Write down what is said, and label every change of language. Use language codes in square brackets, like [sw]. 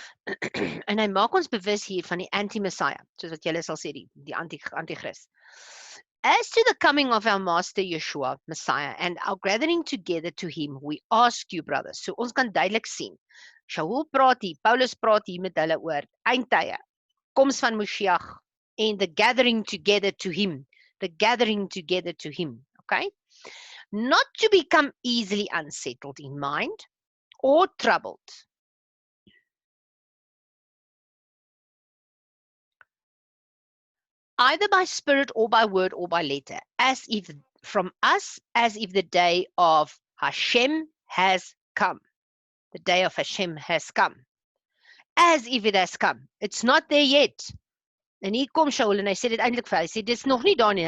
[af] En hy maak ons bewus hier van die anti-Messiah, soos wat julle sal sê, die antichrist. [en] As to the coming of our master Yeshua, Messiah, and our gathering together to him, we ask you, brothers. [af] So ons kan duidelik sien. Shaul praat hier, Paulus praat hier met hulle oor eindtye, koms van Moshiach, [en] and the gathering together to him. The gathering together to him. Okay? Not to become easily unsettled in mind or troubled. Either by spirit or by word or by letter, as if from us, as if the day of Hashem has come. The day of Hashem has come. As if it has come. It's not there yet. [af] En hier kom Shaul en hy sê dit eintlik vir hy sê dit is nog nie daar nie.